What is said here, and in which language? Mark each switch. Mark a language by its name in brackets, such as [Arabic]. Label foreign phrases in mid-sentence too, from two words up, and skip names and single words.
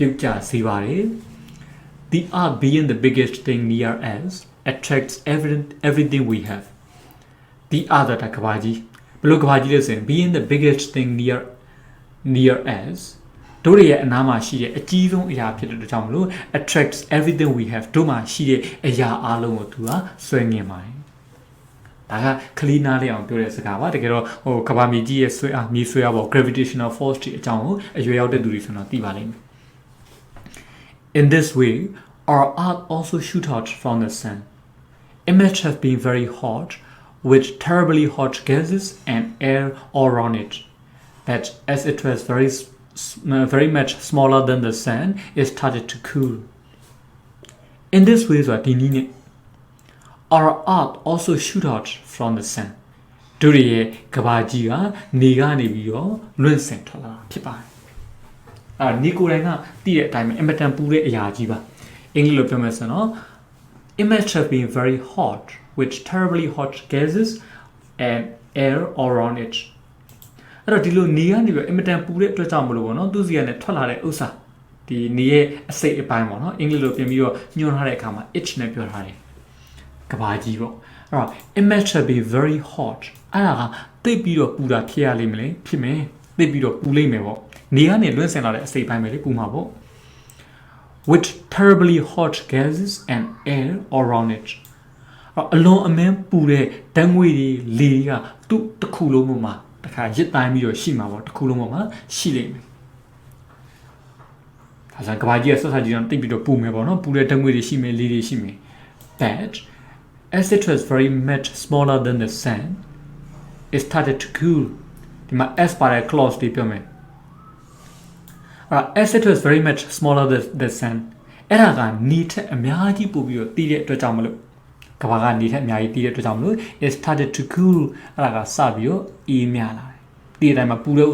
[Burmese] တ်ကျစေပါတယ် [English] the earth being the biggest thing near us attracts everything we have [Burmese] the earth ကကဘာကြီးဘယ်လိုကဘာကြီးလဲဆိုရင် [English] being the biggest thing near us [Burmese] တို့ရဲ့အနားမှာရှိတဲ့အကြီးဆုံးအရာဖြစ်တဲ့အတွက်ကြောင့်မလို့ [English] attracts everything we have [Burmese] တို့မှာရှိတဲ့အရာအလုံးကိုသူကဆွဲငင်ပါတယ်ဒါကခလီနာလေးအောင်ပြောတဲ့စကားပါတကယ်တော့ဟိုကဘာမြေကြီးရဲ့ဆွဲအားမြေဆွဲအားပေါ့ [English] gravitational force [Burmese] တွေအကြောင်းကိုအရွယ်ရောက်တဲ့သူတွေဆိုတော့သိပါလိမ့်မယ် [English] In this way our earth also shoot out from the sun it must have been very hot with terribly hot gases and air all around it but as it was very much smaller than the sun it started to cool in this way [Burmese] ဆိုတာဒီနည်းနဲ့ [English] our earth also shoot out from the [Burmese] sun တို့ရဲ့ကဘာကြီးကနေကနေပြီးတော့လွင့်စင်ထွက်လာတာဖြစ်ပါတယ်နီကိုတိုင်းကတည်တဲ့အတိုင်းပဲအင်မတန်ပူတဲ့အရာကြီးပါအင်္ဂလိပ်လိုပြောမယ်ဆိုတော့ [English] it must have been very hot with terribly hot gases and air all around it [Burmese] အဲ့တော့ဒီလိုနေကနေပြီးအင်မတန်ပူတဲ့အတွက်ကြောင့်မလို့ပေါ့နော်သူစီကနေထွက်လာတဲ့ဥစ္စာဒီနေရဲ့ အစိတ်အပိုင်းပေါ့နော်အင်္ဂလိပ်လိုပြင်ပြီးတော့ညွှန်းထားတဲ့အခါမှာ itch နဲ့ပြောထားတယ်ကဘာကြီးပေါ့အဲ့တော့ [English] it must have been very hot [Burmese] အဲ့ဒါကတိတ်ပြီးတော့ပူတာဖြစ်ရလိမ့်မယ်လေဖြစ်မယ်တိတ်ပြီးတော့ပူလိမ့်မယ်ပေါ့နေကနေလွင့်စင်လာတဲ့အစိတ်ပိုင်းပဲလေပူမှာပေါ့ [English] with terribly hot gases and air all around it [Burmese] အလွန်အမင်းပူတဲ့ဓာတ်ငွေတွေလေကသူ့တစ်ခုလုံးပေါ်မှာတခါရစ်တိုင်းပြီးတော့ရှိမှာပေါ့တစ်ခုလုံးပေါ်မှာရှိလိမ့်မယ် ဒါဆိုကဘာကြီးဆက်ဆက်ကြီးတော့တိတ်ပြီးတော့ပူမယ်ပေါ့နော်ပူတဲ့ဓာတ်ငွေတွေရှိမယ်လေတွေရှိမယ် [English] but as it was very much smaller than the sun it started to cool [Burmese] ဒီမှာ s ပါတဲ့ clause တွေပြောမယ် [English] as it was very much smaller than the sun [Burmese] အဲ့ဒါကနေထက်အများကြီးပို့ပြီးတော့တည်တဲ့အတွက်ကြောင့်မလို့ကဘာကနေထက်အများကြီးတည်တဲ့အတွက်ကြောင့်မလို့ [English] it started to cool [Burmese] အဲ့ဒါကစပြီးတော့အေးမြလာတယ်တည်တဲ့အတိုင်းမှာပူတဲ့ဥ